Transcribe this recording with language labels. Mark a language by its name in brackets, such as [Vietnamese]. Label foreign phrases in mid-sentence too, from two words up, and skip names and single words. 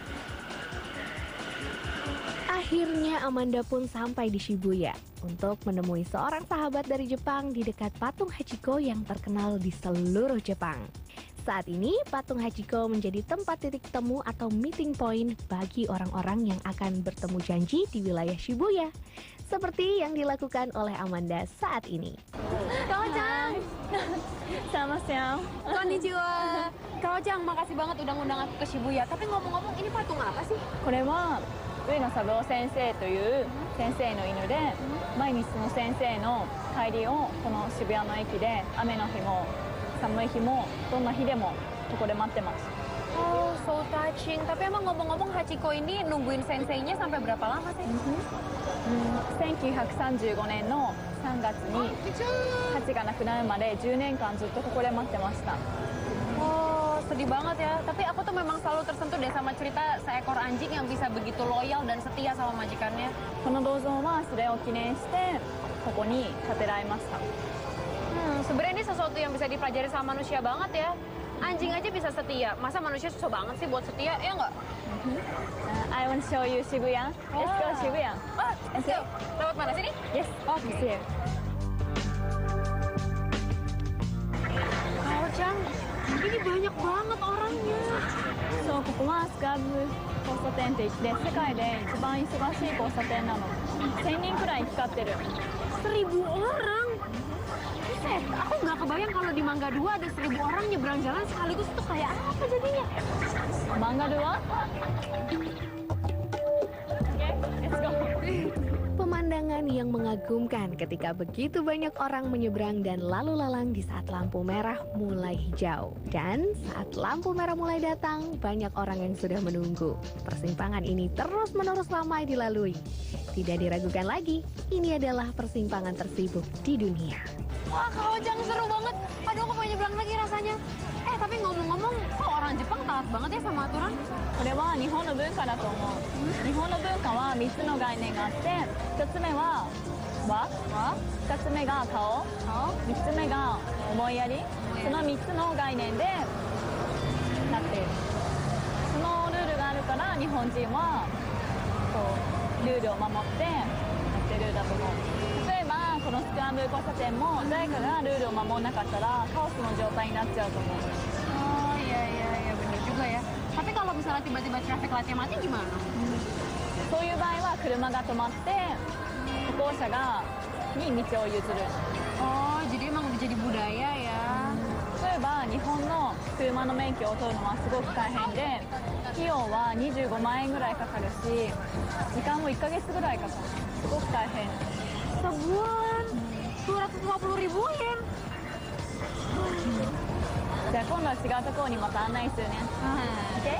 [Indonesian] Akhirnya Amanda pun sampai di Shibuya untuk menemui seorang sahabat dari Jepang di dekat patung Hachiko yang terkenal di seluruh Jepang. Saat ini, patung Hachiko menjadi tempat titik temu atau [English] meeting point [Indonesian] bagi orang-orang yang akan bertemu janji di wilayah Shibuya. Seperti yang dilakukan oleh Amanda saat ini. Kao-chan! Selamat siang. Konnichiwa! Kao-chan, makasih banget udah ngundang aku ke Shibuya. Tapi ngomong-ngomong, ini patung apa sih? [Japanese] これは上野三郎先生という先生の犬で、毎日その先生の帰りをこの渋谷の駅で雨の日も寒い日もどんな日でもここで待ってます。 [English] Oh, so touching. [Indonesian] Tapi emang ngomong-ngomong Hachiko ini nungguin senseinya sampai berapa lama sih? [Japanese] 1935 年の3月にハチが亡くなるまで10年間ずっとここで待ってました。 [Indonesian] Oh, sedih banget ya. Tapi aku tuh memang selalu tersentuh deh sama cerita seekor anjing yang bisa begitu loyal dan setia sama majikannya. [Japanese] この銅像はそれを記念してここに建てられました。 [Indonesian] Sebenarnya ini sesuatu yang bisa dipelajari sama manusia banget ya. Anjing aja bisa setia. Masa manusia susah banget sih buat setia, ya nggak? [English] I want to show you Shibuya. Let's go Shibuya. Oh, let's go. [Indonesian] Lewat mana sini? [English] Yes. [Indonesian] Oke. Kao-chan, ini banyak banget orangnya. [Japanese] そうここはスクラブ交差点って言って世界で一番忙しい交差点なの。1000人くらい行き交ってる。 [Indonesian] 1000 orang. Buset, aku nggak kebayang kalau di Mangga 2 ada 1000 orang nyebrang jalan sekaligus itu kayak apa jadinya? Mangga 2? Oke, let's go. Pemandangan yang mengagumkan ketika begitu banyak orang menyeberang dan lalu lalang di saat lampu merah mulai hijau. Dan saat lampu merah mulai datang, banyak orang yang sudah menunggu. Persimpangan ini terus-menerus ramai dilalui. Tidak diragukan lagi, ini adalah persimpangan tersibuk di dunia. Wah, Kao-chan seru banget. Aduh, aku mau nyebrang lagi rasanya. Tapi ngomong-ngomong, kok orang Jepang taat banget ya sama aturan? [Japanese] これは日本の文化だと思う。日本の文化は3つの概念があって、1つ目は和2つ目が顔3つ目が思いやりその3つの概念でなっているそのルールがあるから日本人はこうルールを守ってやってるんだと思う例えばこのスクランブル交差点も誰かがルールを守らなかったらカオスの状態になっちゃうと思う [Indonesian] Oh iya benar juga ya. Tapi kalau misalnya tiba-tiba [English] traffic lightnya [Indonesian] mati gimana? [Japanese] そういう場合は車が止まって歩行者に道を譲る [Indonesian] Oh jadi emang udah jadi budaya ya. [Japanese] 例えば日本の車の免許を取るのはすごく大変で費用は25万円ぐらいかかるし時間も1ヶ月ぐらいかかるすごく大変 [Indonesian] Sebulan 250.000 yen. [Japanese] じゃあ今度は違うところにまた案内するね OK?